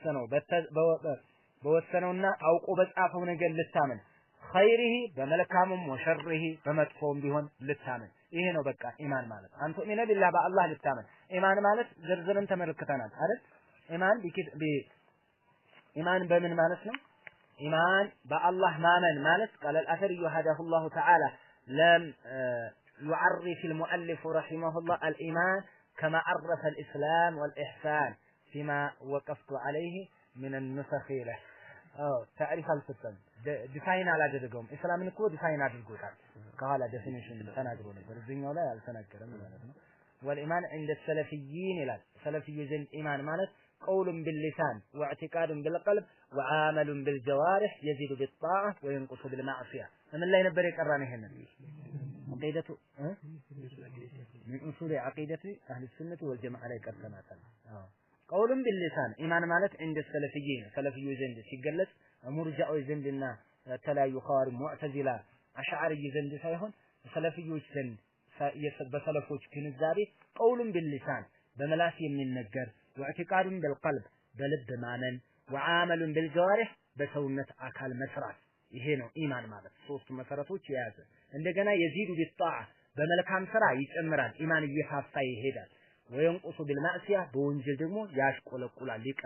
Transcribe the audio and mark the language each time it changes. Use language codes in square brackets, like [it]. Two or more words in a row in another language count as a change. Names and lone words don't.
[am] በወሰነውና አውቆ በጻፈው ነገር ልታመን ኸይሪሂ በመልካሙም ወሸሪሂ በመጥፎም ቢሆን ልታመን ይሄ ነው በቃ ኢማን ማለት [ar] أن تؤمن بالله [am] በአላህ ልታመን ኢማን ማለት ዝርዝርን ተመልክተናል አይደል ኢማን በምን ማለት ነው ኢማን በአላህ ማመን ማለት [ar] قال الأثري هداه الله تعالى لم يعرف المؤلف رحمه الله الإيمان كما عرف الإسلام والإحسان فيما وقفت عليه من النسخ له تعريف الفتن [am] ዲፋይን አላደረገውም እስላምን እኮ ዲፋይን አድርጎታል ከኋላ ዴፊኒሽን ተናግሮ ነበር እዚህኛው ላይ አልተናገረም ማለት ነው [ar] والإيمان عند السلفيين [am] ይላል ሰለፊይ ዘንድ ኢማን ማለት [ar] قول باللسان واعتقاد بالقلب وعمل بالجوارح يزيد بالطاعة وينقص بالمعصية ምን [am] ላይ ነበር የቀራን ይሄንን [ar] عقيدة من أصول عقيدة أهل السنة والجماعة [am] ላይ ቀርተናታል [ar] قول باللسان [am] ኢማን ማለት እንደ ሰለፊይን ሰለፊዮች ዘንድ ሲገለጽ ሙርጃዎች ዘንድና ተለያዩ ኸዋሪ ሙዕተዚላ አሽዓሪ ዘንድ ሳይሆን ሰለፊዮች ዘንድ በሰለፎች ግንዛቤ [ar] قول باللسان [am] በመላስ የሚነገር [ar] واعتقاد بالقلب [am] በልብ ማመን [ar] وعمل بالجوارح [am] በሰውነት አካል መስራት ይሄ ነው ኢማን ማለት ሶስቱ መሰረቶች የያዘ እንደገና [ar] يزيد بالطاعة [am] በመልካም ስራ ይጨምራል ኢማን እየፋፋ ይሄዳል [ar] وينقص بالمعصية [am] በወንጀል ደግሞ ያሽቆለቁላል